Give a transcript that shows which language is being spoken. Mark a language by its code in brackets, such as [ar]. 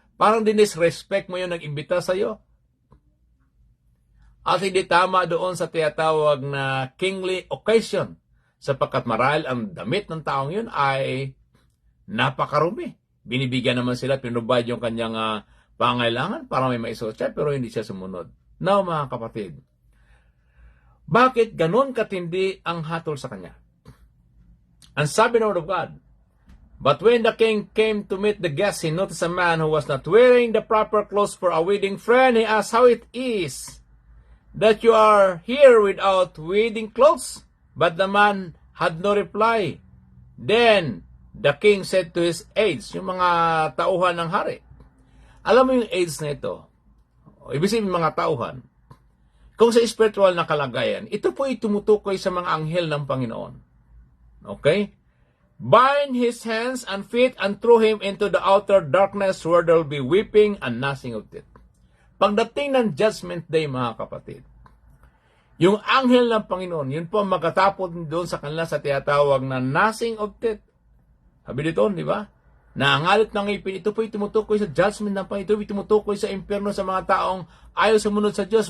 [tl] Parang dinisrespect mo yung nag-imbita sa'yo. At hindi tama doon sa tinatawag na kingly occasion, sapagkat marahil ang damit ng taong yun ay napakarumi. Binibigyan naman sila, pinubad yung kanyang pangailangan para may maisuot siya, pero hindi siya sumunod. Now, mga kapatid, bakit ganon katindi ang hatol sa kanya? Ang sabi ng Word of God, [en] But when the king came to meet the guests, he noticed a man who was not wearing the proper clothes for a wedding. Friend, he asked how it is that you are here without wedding clothes. But the man had no reply. Then the king said to his aides, [tl] yung mga tauhan ng hari. Alam mo yung aides na ito? Ibig sabihin mga tauhan. Kung sa spiritual na kalagayan, ito po ay tumutukoy sa mga anghel ng Panginoon. Okay? [en] Bind his hands and feet and throw him into the outer darkness where there will be weeping and gnashing of teeth. [tl] Pagdating ng Judgment Day, mga kapatid, yung anghel ng Panginoon, yun po magkatapon doon sa kanila sa tinatawag na gnashing of teeth. Sabi dito, di ba? Nangangalit ng ngipin, ito po ay tumutukoy sa judgment ng Panginoon, ito po ay tumutukoy sa impyerno sa mga taong ayaw sumunod sa Diyos.